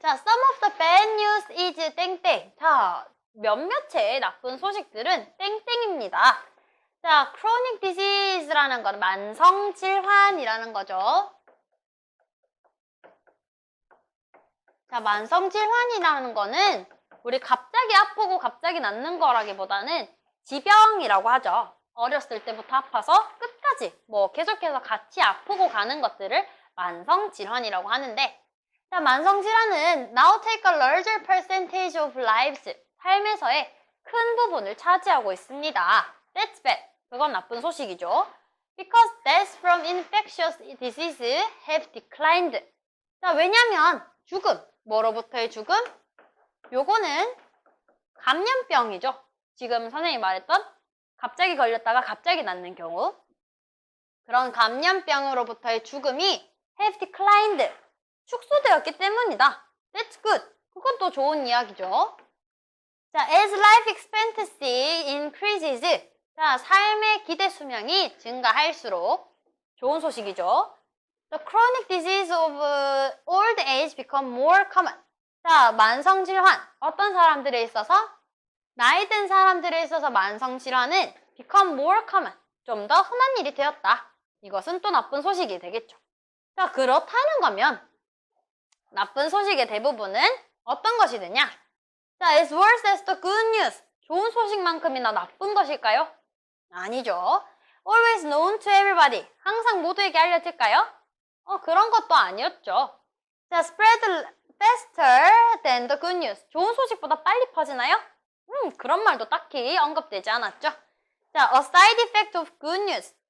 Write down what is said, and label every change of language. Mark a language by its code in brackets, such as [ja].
[en] 자, some of the bad news is 땡땡. [ko] 자, 몇몇의 나쁜 소식들은 땡땡입니다. 자, chronic disease라는 건 만성 질환이라는 거죠. 자, 만성 질환이라는 거는 우리 갑자기 아프고 갑자기 낫는 거라기보다는 지병이라고 하죠. 어렸을 때부터 아파서 끝까지 계속해서 같이 아프고 가는 것들을 만성 질환이라고 하는데, 자, 만성 질환은 [en] now take a larger percentage of lives. [ko] 삶에서의 큰 부분을 차지하고 있습니다. [en] That's bad. [ko] 그건 나쁜 소식이죠. [en] Because deaths from infectious disease have declined. [ko] 자, 왜냐면 죽음, 뭐로부터의 죽음? 요거는 감염병이죠. 지금 선생님이 말했던 갑자기 걸렸다가 갑자기 낫는 경우. 그런 감염병으로부터의 죽음이 [en] have declined. [ko] 축소되었기 때문이다. [en] That's good. [ko] 그것도 좋은 이야기죠. [en] 자, as life expectancy increases. [ko] 자, 삶의 기대 수명이 증가할수록 좋은 소식이죠. [en] The chronic disease of old age become more common. [ko] 자, 만성 질환. 어떤 사람들에 있어서? 나이 든 사람들에 있어서 만성 질환은 [en] become more common. [ko] 좀 더 흔한 일이 되었다. 이것은 또 나쁜 소식이 되겠죠. 자, 그렇다는 거면 나쁜 소식의 대부분은 어떤 것이 되냐? [en] 자, as worse as the good news. [ko] 좋은 소식만큼이나 나쁜 것일까요? 아니죠. [en] Always known to everybody. [ko] 항상 모두에게 알려질까요? 그런 것도 아니었죠. [en] 자, spread faster than the good news. [ko] 좋은 소식보다 빨리 퍼지나요? 그런 말도 딱히 언급되지 않았죠. [en] 자, a side effect of good news.